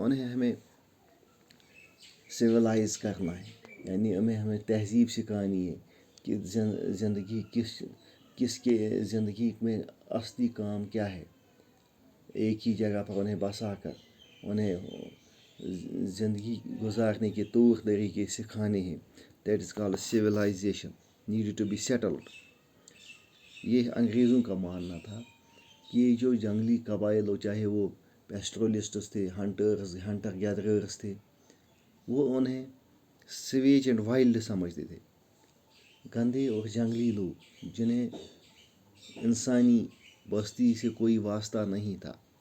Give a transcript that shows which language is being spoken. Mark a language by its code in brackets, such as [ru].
[ur] انہیں ہمیں سویلائز کرنا ہے, یعنی ہمیں تہذیب سکھانی ہے کہ زندگی کس کے زندگی میں اصلی کام کیا ہے. ایک ہی جگہ پر انہیں بسا کر انہیں زندگی گزارنے کے طور طریقے سکھانے ہیں. [en] That is called civilization, needed to be settled. [ur] یہ انگریزوں کا ماننا تھا کہ یہ جو جنگلی قبائل ہو, چاہے وہ پیسٹرولسٹس تھے, ہنٹر گیدررس تھے, وہ انہیں [en] savage and wild [ur] سمجھتے تھے, گندے اور جنگلی لوگ جنہیں انسانی بستی سے کوئی واسطہ نہیں تھا.